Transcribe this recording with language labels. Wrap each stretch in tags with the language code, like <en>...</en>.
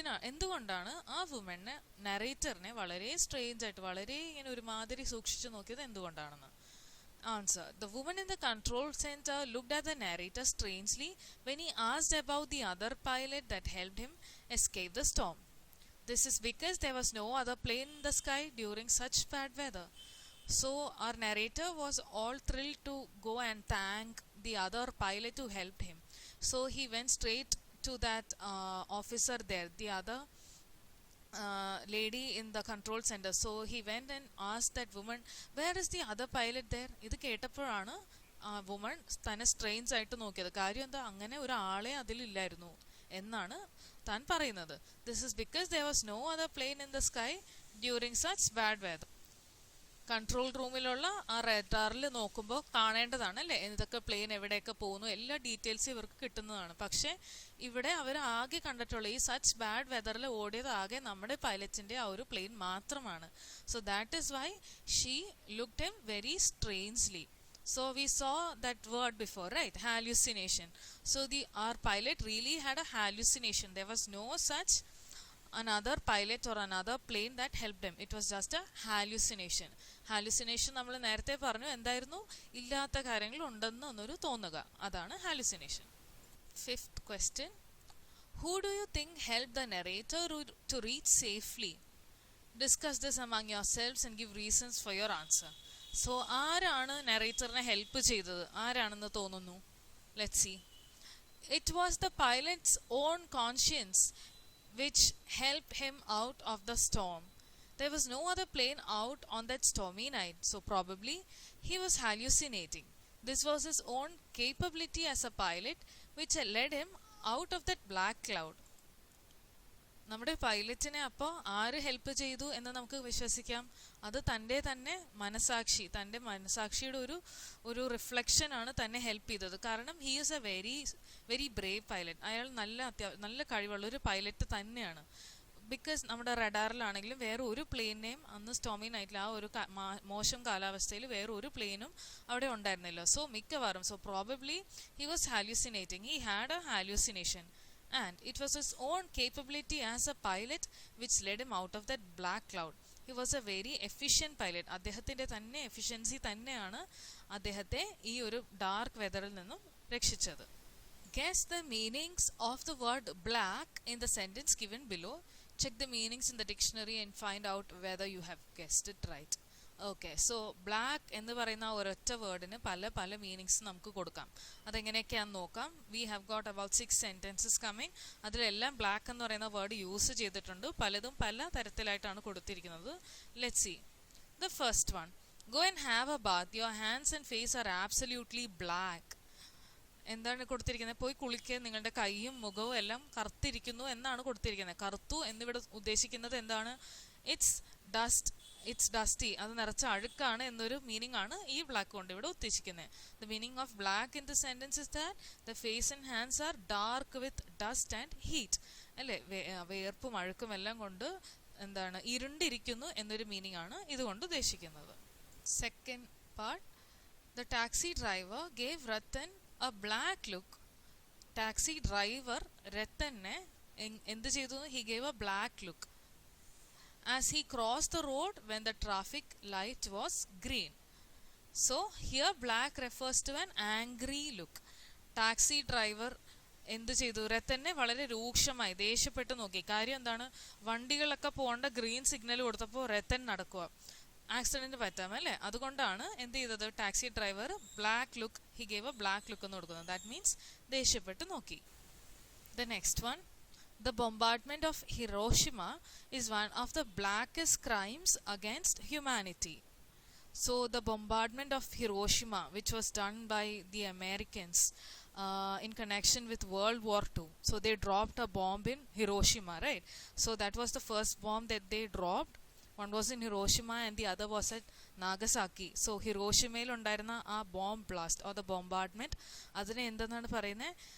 <ml>എന്തുകൊണ്ടാണ് ആ വുമണിനെ നറേറ്ററിനെ വളരെ സ്ട്രേഞ്ച് ആയിട്ട് വളരെ ഇങ്ങനെ ഒരുമാതിരി സൂക്ഷിച്ചു നോക്കിയത് എന്തുകൊണ്ടാണെന്ന്?</ml> <en>Answer. The woman in the control center looked at the narrator strangely when he asked about the other pilot that helped him escape the storm. This is because there was no other plane in the sky during such bad weather. So our narrator was all thrilled to go and thank the other pilot who helped him. So he went straight to that officer there, the other lady in the control center. So he went and asked that woman, where is the other pilot there?</en> <ml>ഇത് കേട്ടപ്പോഴാണ് woman തന്നെ strains ആയിട്ട് നോക്കിയത്. കാര്യം എന്താ, അങ്ങനെ ഒരാളെ അതിലില്ലായിരുന്നു എന്നാണ് താൻ പറയുന്നത്.</ml> <en>This is because there was no other plane in the sky during such bad weather.</en> <ml>Control റൂമിലുള്ള ആ റഡാറിൽ നോക്കുമ്പോൾ കാണേണ്ടതാണ് അല്ലേ, ഇതൊക്കെ പ്ലെയിൻ എവിടെയൊക്കെ പോകുന്നു, എല്ലാ ഡീറ്റെയിൽസും ഇവർക്ക് കിട്ടുന്നതാണ്. പക്ഷേ ഇവിടെ അവർ ആകെ കണ്ടിട്ടുള്ള ഈ സച്ച് ബാഡ് വെതറിൽ ഓടിയത് ആകെ നമ്മുടെ പൈലറ്റിൻ്റെ ആ ഒരു പ്ലെയിൻ മാത്രമാണ്.</ml> <en>So that is why she looked him very strangely. So we saw that word before, right? Hallucination. So our pilot really had a hallucination. There was no such another pilot or another plane that helped him. It was just a hallucination.</en> <ml>Hallucination നമ്മൾ നേരത്തെ പറഞ്ഞു എന്തായിരുന്നു, ഇല്ലാത്ത കാര്യങ്ങൾ ഉണ്ടെന്നൊരു തോന്നുക, അതാണ് hallucination.</ml> <en>Fifth question, who do you think helped the narrator to reach safely? Discuss this among yourselves and give reasons for your answer.</en> <ml>So ആരാണ് നറേറ്ററിനെ help ചെയ്തത്, ആരാണെന്ന് തോന്നുന്നു?</ml> <en>Let's see. It was the pilot's own conscience which helped him out of the storm. There was no other plane out on that stormy night, so probably he was hallucinating. This was his own capability as a pilot which had led him out of that black cloud.</en> <ml>നമ്മുടെ പൈലറ്റിനെ അപ്പോൾ ആര് help ചെയ്തു എന്ന് നമുക്ക് വിശ്വസിക്കാം? അത് തൻ്റെ തന്നെ മനസാക്ഷി, തൻ്റെ മനസാക്ഷിയുടെ ഒരു റിഫ്ലക്ഷൻ ആണ് തന്നെ ഹെൽപ്പ് ചെയ്തത്. കാരണം</ml> <en>He is a very very brave pilot.</en> <ml>അയാൾ നല്ല കഴിവുള്ള ഒരു പൈലറ്റ് തന്നെയാണ്. ബിക്കോസ് നമ്മുടെ റഡാറിലാണെങ്കിലും വേറെ ഒരു പ്ലെയിനെയും അന്ന് സ്റ്റോമി നൈറ്റിൽ ആ ഒരു മോശം കാലാവസ്ഥയിൽ വേറെ ഒരു പ്ലെയിനും അവിടെ ഉണ്ടായിരുന്നില്ല.</ml> <en>So മിക്കവാറും probably he was hallucinating, he had a hallucination. And it was his own capability as a pilot which led him out of that black cloud. He was a very efficient pilot.</en> <ml>അദ്ദേഹത്തിൻ്റെ തന്നെ efficiency തന്നെയാണ് അദ്ദേഹത്തെ ഈ ഒരു dark വെതറിൽ നിന്നും രക്ഷിച്ചത്.</ml> <en>Guess the meanings of the word black in the sentence given below. Check the meanings in the dictionary and find out whether you have guessed it right.</en> <ml>Okay, so black എന്ന് പറയുന്ന ഒരൊറ്റ വേർഡിന് പല പല meanings നമുക്ക് കൊടുക്കാം. അതെങ്ങനെയൊക്കെയാണെന്ന് നോക്കാം.</ml> <en>We have got about 6 sentences coming.</en> <ml>അതിലെല്ലാം black എന്ന് പറയുന്ന വേർഡ് യൂസ് ചെയ്തിട്ടുണ്ട്. പലതും പല തരത്തിലായിട്ടാണ് കൊടുത്തിരിക്കുന്നത്.</ml> <en>Let's see the first one. Go and have a bath, your hands and face are absolutely black.</en> <ml>എന്താണ് കൊടുത്തിരിക്കുന്നത്? പോയി കുളിക്കുക, നിങ്ങളുടെ കൈയും മുഖവും എല്ലാം കറുത്തിരിക്കുന്നു എന്നാണ് കൊടുത്തിരിക്കുന്നത്. കറുത്തു എന്നിവിടെ ഉദ്ദേശിക്കുന്നത് എന്താണ്?</ml> <en>it's dusty,</en> <ml>അത് നിറച്ച അഴുക്കാണ് എന്നൊരു മീനിങ് ആണ് ഈ ബ്ലാക്ക് കൊണ്ട് ഇവിടെ ഉദ്ദേശിക്കുന്നത്.</ml> <en>The meaning of black in the sentence is that the face and hands are dark with dust and heat.</en> <ml>അല്ലേ, വേർപ്പും അഴുക്കും എല്ലാം കൊണ്ട് എന്താണ്, ഇരുണ്ടിരിക്കുന്നു എന്നൊരു മീനിങ് ആണ് ഇതുകൊണ്ട് ഉദ്ദേശിക്കുന്നത്.</ml> <en>Second part, the taxi driver gave Ratan a black look.</en> <ml>Taxi driver രത്തനെ എന്ത് ചെയ്തു?</ml> <en>He gave a black look. as he crossed the road when the traffic light was green. So here black refers to an angry look.</en> <ml>Taxi driver എന്ത് ചെയ്തു? രത്തനെ വളരെ രൂക്ഷമായി ദേഷ്യപ്പെട്ട് നോക്കി. കാര്യം എന്താണ്? വണ്ടികളൊക്കെ പോകേണ്ട ഗ്രീൻ സിഗ്നൽ കൊടുത്തപ്പോൾ രത്തൻ നടക്കുക, ആക്സിഡന്റ് പറ്റാം അല്ലേ? അതുകൊണ്ടാണ് എന്ത് ചെയ്തത്? Taxi driver black look, he gave A black look എന്ന് കൊടുക്കുന്നത്. ദാറ്റ് മീൻസ് ദേഷ്യപ്പെട്ട് നോക്കി.</ml> <en>The next one, the bombardment of Hiroshima is one of the blackest crimes against humanity. So the bombardment of Hiroshima, which was done by the Americans in connection with World War II. So they dropped a bomb in Hiroshima, right? So that was the first bomb that they dropped. One was in Hiroshima and the other was at Nagasaki.</en> <ml>So ഹിറോഷിമയിൽ ഉണ്ടായിരുന്ന ആ bomb blast</ml> <en>or the bombardment,</en> <ml>അതിനെ എന്തെന്നാണ് പറയുന്നത്?</ml>